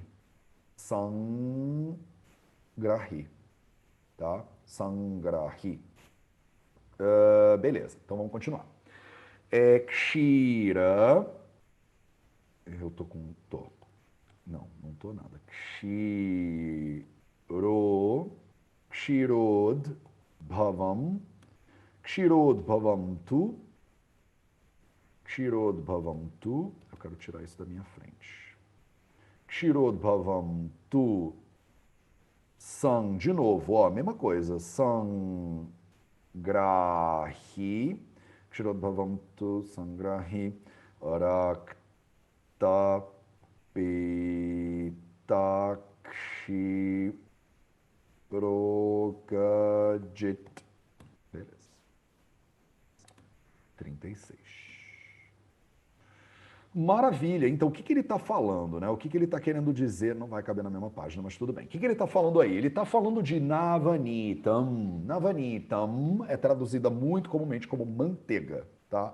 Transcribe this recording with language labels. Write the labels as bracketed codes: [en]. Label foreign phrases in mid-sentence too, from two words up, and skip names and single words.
[sa] Sangrahi. Tá? Sangrahi. [pt] Beleza, então vamos continuar. Kshira. Eu tô com. Não tô nada. [sa] Kshirod bhavam. Kshirod bhavam tu. Kshirod bhavam tu. [pt] Eu quero tirar isso da minha frente. [sa] Kshirod bhavam tu. [pt] San, de novo, ó, mesma coisa. [sa] San. Grahi, Kshirodbhavam tu sangrahi, rakta pita kshi progajit. [pt] Beleza. 36. Maravilha. Então, o que ele está falando, né? O que ele está querendo dizer? Não vai caber na mesma página, mas tudo bem. O que ele está falando aí? Ele está falando de navanitam. Navanitam é traduzida muito comumente como manteiga, tá?